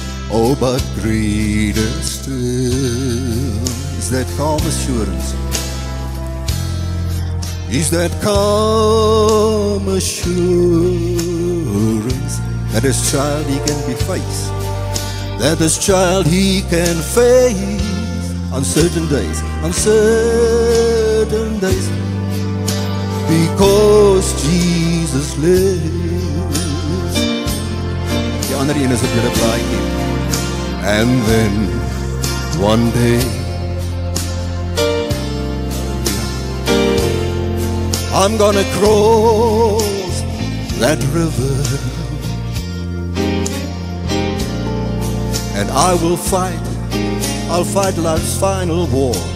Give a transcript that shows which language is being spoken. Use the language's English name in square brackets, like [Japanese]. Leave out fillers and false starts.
[English] Oh, but greater still is that calm assurance, is that calm assurance that this child he can be faced, that this child he can face on certain days, because Jesus lives. [Afrikaans] Die ander een is op julle plaatjie. [English] And then one day I'm gonna cross that river, and I'll fight life's final war.